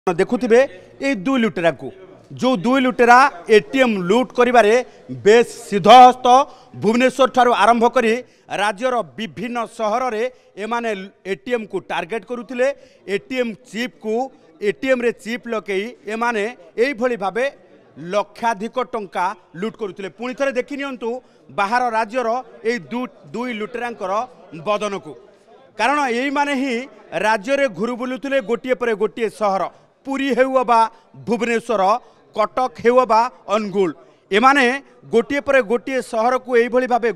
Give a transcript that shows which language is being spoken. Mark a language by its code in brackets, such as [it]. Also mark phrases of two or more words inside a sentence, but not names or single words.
[or] ଦେଖୁଥିବେ ଏ ଦୁଇ ଲୁଟେରା କୁ ଯେଉଁ ଦୁଇ ଲୁଟେରା ଏଟିଏମ ଲୁଟ କରିବାରେ ବେଶ ସିଦ୍ଧହସ୍ତ ଭୁବନେଶ୍ୱର ଠାରୁ ଆରମ୍ଭ କରି ରାଜ୍ୟର ବିଭିନ୍ନ ସହର ରେ ଏମାନେ ଏଟିଏମ କୁ ଟାର୍ଗେଟ କରୁଥିଲେ। ଏଟିଏମ ଚିପ କୁ ଏଟିଏମ ରେ ଚିପ ଲଗାଇ ଏମାନେ ଏହି ଭଳି ଭାବେ ଲକ୍ଷାଧିକ ଟଙ୍କା ଲୁଟ କରୁଥିଲେ। ପୁଣି ଥରେ ଦେଖି ନିଅନ୍ତୁ ବାହାର ରାଜ୍ୟର ଏ ଦୁଇ ଲୁଟେରାଙ୍କର ବଦନ କୁ, କାରଣ ଏହି ମାନେ ହିଁ ରାଜ୍ୟ ରେ ଘୁରି ବୁଲୁଥିଲେ ଗୋଟିଏ ପରେ ଗୋଟିଏ ସହର, ପୁରୀ ହେଉ ବା ଭୁବନେଶ୍ୱର, କଟକ ହେଉ ବା ଅନୁଗୁଳ, ଏମାନେ ଗୋଟିଏ ପରେ ଗୋଟିଏ ସହର କୁ ଏହି ଭଳି ଭାବେ